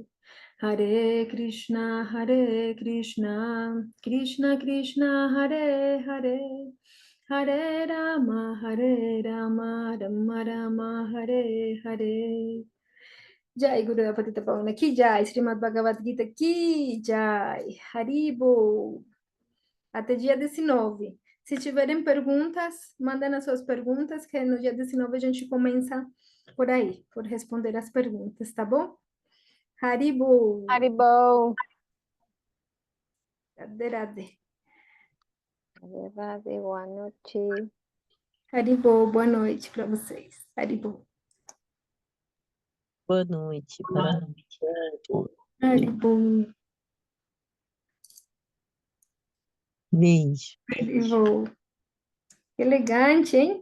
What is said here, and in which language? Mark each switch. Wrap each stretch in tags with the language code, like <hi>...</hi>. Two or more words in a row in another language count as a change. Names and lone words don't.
<sa>हरे कृष्ण, कृष्ण कृष्ण, हरे हरे. हरे राम, राम राम, हरे हरे.</sa> <hi>जय गुरु पतित पावन की जय, श्रीमद् भगवद् गीता की जय, हरिबो.</hi> <pt>Até dia 19. Se tiverem perguntas, mandem as suas perguntas, que no dia 19 a gente começa por aí, por responder as perguntas, tá bom? Haribo. Haribol. Radhe Radhe. Radhe, boa noite. Haribo, boa noite para vocês. Haribo. Boa noite para todos. Haribo. Beijo. Haribo. Elegante, hein?</pt>